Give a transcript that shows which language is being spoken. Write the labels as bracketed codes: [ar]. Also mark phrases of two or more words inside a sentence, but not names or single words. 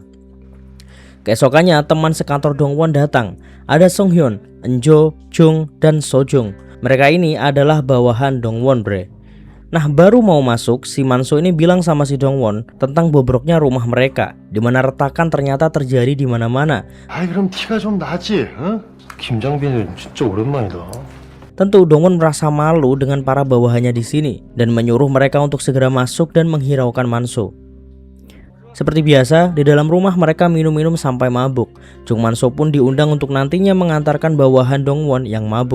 [id] Keesokannya teman sekantor Dongwon datang. Ada Song Hyun, Enjo, Jung, dan So Jung. Mereka ini adalah bawahan Dongwon, bre. Nah, baru mau masuk, si Man-soo ini bilang sama si Dongwon tentang bobroknya rumah mereka, di mana retakan ternyata terjadi di mana-mana. [ko] 아이 그럼 티가 좀 나지, 응? 김장빈은 진짜 오랜만이다. [id] Tentu Dongwon merasa malu dengan para bawahannya di sini dan menyuruh mereka untuk segera masuk dan menghiraukan Man-soo. Seperti biasa, di dalam rumah mereka minum-minum sampai mabuk. Jung Man-soo pun diundang untuk nantinya mengantarkan bawahan Dongwon yang mabuk.